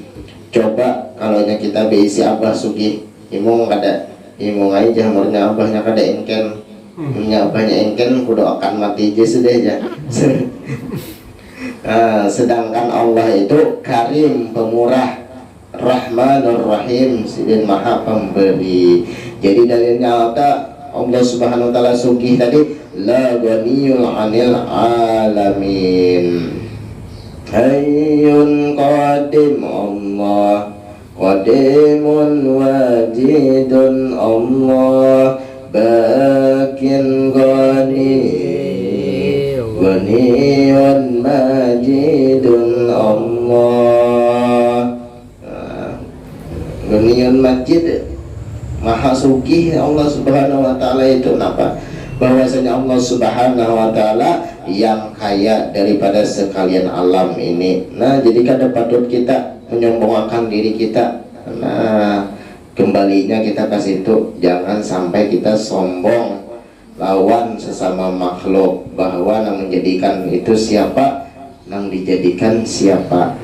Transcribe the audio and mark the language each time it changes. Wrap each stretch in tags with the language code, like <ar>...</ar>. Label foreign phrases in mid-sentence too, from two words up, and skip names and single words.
<bjn>Coba kalau kita beisi abah sugih, imong kada, imong aja jamurnya abahnya kada engken, punya abahnya engken kudu akan mati aja sudah aja. Sedangkan Allah itu karim, pemurah, Rahmanur Rahim, sidin maha pemberi. Jadi dalilnya Allah</bjn> <ar>سبحانه وتعالى</ar> <bjn>sugih tadi,</bjn> <ar>لا غني عن العالمين. حي قديم الله قديم واجد الله باق غني غني ماجد الله. غني ماجد,</ar> <bjn>maha sugih Allah</bjn> <ar>سبحانه وتعالى</ar> <bjn>itu. Kenapa? Bahwasanya Allah</bjn> <ar>سبحانه وتعالى</ar> <bjn>yang kaya daripada sekalian alam ini. Nah, jadi kada patut kita menyombongkan diri kita. Nah, kembalinya kita ke situ, jangan sampai kita sombong lawan sesama makhluk, bahwa yang menjadikan itu siapa, yang dijadikan siapa.</bjn>